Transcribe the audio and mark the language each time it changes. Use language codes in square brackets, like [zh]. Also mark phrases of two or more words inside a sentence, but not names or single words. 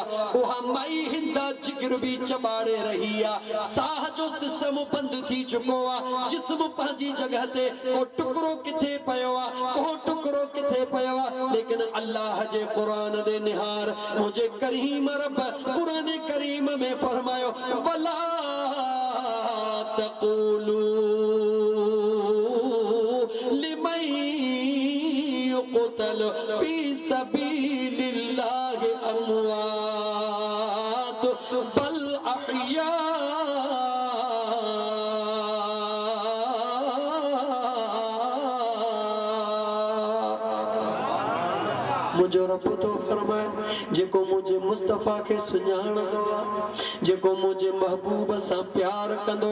[sd] उहा माई हिंदा जिगर बि चॿाड़े रही आहे, साह जो सिस्टम बंदि थी चुको आहे, जिस्म पंहिंजी जॻह ते, को टुकड़ो किथे पियो आहे, को टुकड़ो किथे पियो आहे। लेकिन अल्लाह जे क़ुरान दे निहार मुंहिंजे करीम रब क़ुरान करीम में फरमायो [ar] ولا تقولوا لمن يقتل في سبيل الله أموات بل أحياء. [sd] मुंहिंजो रब तो फरमाए जेको मुंहिंजे मुस्तफ़ा खे सुञाणंदो आहे, जेको मुंहिंजे महबूब सां प्यार कंदो